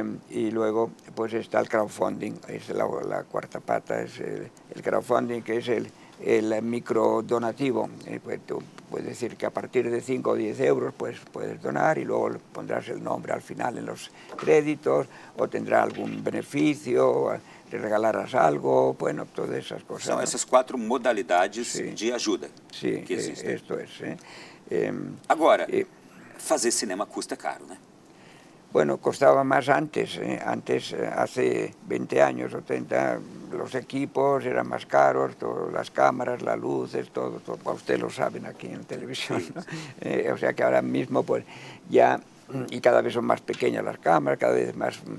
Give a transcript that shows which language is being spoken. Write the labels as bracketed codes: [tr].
[es] Y luego pues está el crowdfunding, es la cuarta pata, es el crowdfunding, que es el micro donativo. Pues tú puedes decir que a partir de 5 o 10 euros pues puedes donar y luego pondrás el nombre al final en los créditos o tendrá algún beneficio, le regalarás algo, bueno, todas esas cosas. [pt] São essas 4 modalidades de ajuda que existem. [es] Esto es. [pt] Agora, fazer cinema custa caro, né? [es] Bueno, costaba más antes. Antes, hace 20 años o 30, los equipos eran más caros, las cámaras, las luces, todo. Ustedes lo saben aquí en televisión, ¿no? O sea que ahora mismo, pues ya, y cada vez son más pequeñas las cámaras, cada vez más.